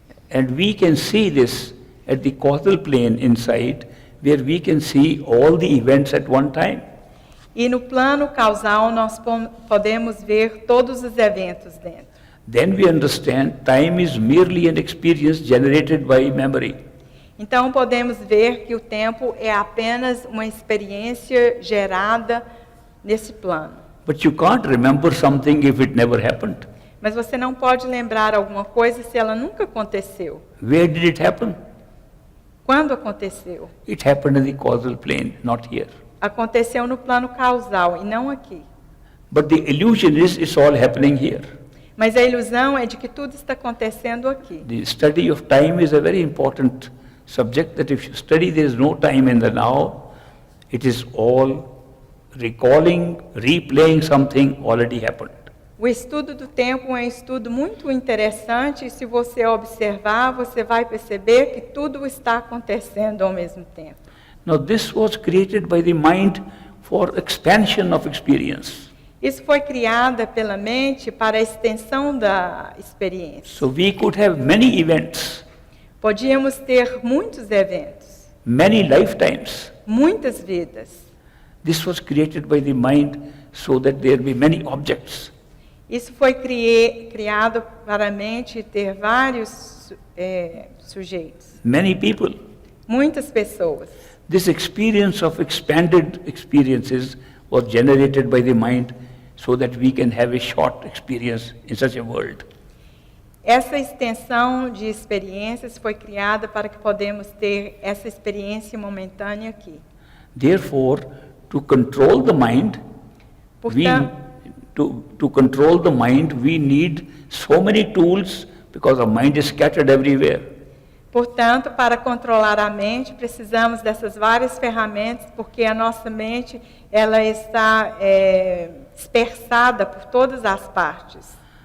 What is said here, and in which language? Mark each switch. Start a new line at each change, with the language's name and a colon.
English: And we can see this at the causal plane inside, where we can see all the events at one time.
Portuguese: E no plano causal, nós podemos ver todos os eventos dentro.
English: Then we understand time is merely an experience generated by memory.
Portuguese: Então, podemos ver que o tempo é apenas uma experiência gerada nesse plano.
English: But you can't remember something if it never happened.
Portuguese: Mas você não pode lembrar alguma coisa se ela nunca aconteceu.
English: Where did it happen?
Portuguese: Quando aconteceu?
English: It happened in the causal plane, not here.
Portuguese: Aconteceu no plano causal e não aqui.
English: But the illusion is it's all happening here.
Portuguese: Mas a ilusão é de que tudo está acontecendo aqui.
English: The study of time is a very important subject, that if you study there is no time in the now, it is all recalling, replaying something already happened.
Portuguese: O estudo do tempo é um estudo muito interessante e se você observar, você vai perceber que tudo está acontecendo ao mesmo tempo.
English: Now this was created by the mind for expansion of experience.
Portuguese: Isso foi criado pela mente para a extensão da experiência.
English: So we could have many events,
Portuguese: Podíamos ter muitos eventos,
English: many lifetimes.
Portuguese: muitas vidas.
English: This was created by the mind so that there be many objects.
Portuguese: Isso foi criado para a mente ter vários sujeitos,
English: Many people.
Portuguese: muitas pessoas.
English: This experience of expanded experiences was generated by the mind so that we can have a short experience in such a world.
Portuguese: Essa extensão de experiências foi criada para que podemos ter essa experiência momentânea aqui.
English: Therefore, to control the mind,
Portuguese: Portanto,
English: to control the mind, we need so many tools because our mind is scattered everywhere.
Portuguese: Portanto, para controlar a mente, precisamos dessas várias ferramentas, porque a nossa mente ela está dispersada por todas as partes.